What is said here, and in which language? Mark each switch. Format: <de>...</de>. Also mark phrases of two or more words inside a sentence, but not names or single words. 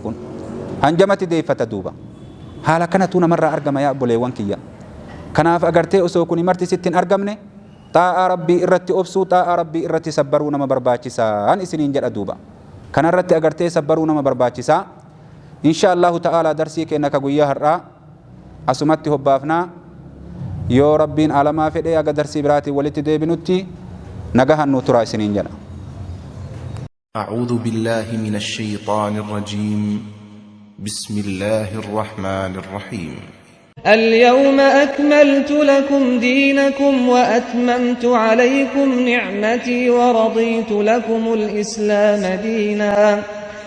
<om>kun hanjamatti deeffata duuba haala kanatu namarraa argama yaa obboleewwan kiyya kanaaf agartee osoo kun marti sittiin argamne xaa'a rabbii irratti obsuu xaa'a rabbii irratti sabbaruu nama barbaachisaan isiniin jedha duuba kanarratti agartee sabbaruu nama barbaachisaa</om> <ar>إن شاء الله تعالى</ar> <om>darsii keenya ka guyyaa har'aa asumatti hobbaafnaa yoo rabbiin alamaa fedhee aga darsii biraatiin walitti deebinutti nagahan nu turaa isiniin jedha.</om> <ar>أعوذ بالله من الشيطان الرجيم بسم الله الرحمن الرحيم اليوم أكملت لكم دينكم وأتممت عليكم نعمتي ورضيت لكم الإسلام دينا</ar>